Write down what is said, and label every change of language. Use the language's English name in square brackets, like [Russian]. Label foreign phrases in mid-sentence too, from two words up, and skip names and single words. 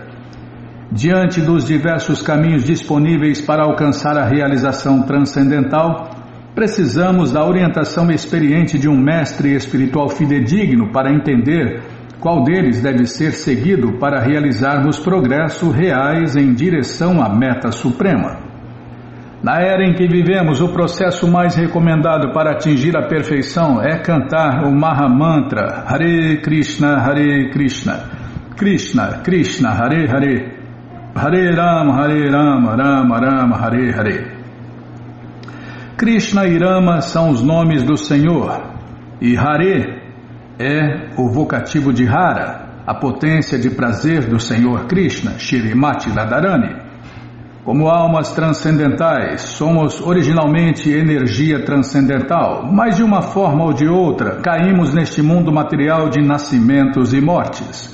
[Portuguese] Diante dos diversos caminhos disponíveis para alcançar a realização transcendental, precisamos da orientação experiente de um mestre espiritual fidedigno para entender qual deles deve ser seguido para realizarmos progressos reais em direção à meta suprema. Na era em que vivemos, o processo mais recomendado para atingir a perfeição é cantar o Mahamantra Hare Krishna, Krishna Krishna, Hare Hare, Hare Rama, Rama Rama, Hare Hare. Krishna e Rama são os nomes do Senhor, e Hare é o vocativo de Hara, a potência de prazer do Senhor Krishna, Shrimati Radharani. Como almas transcendentais, somos originalmente energia transcendental, mas de uma forma ou de outra caímos neste mundo material de nascimentos e mortes.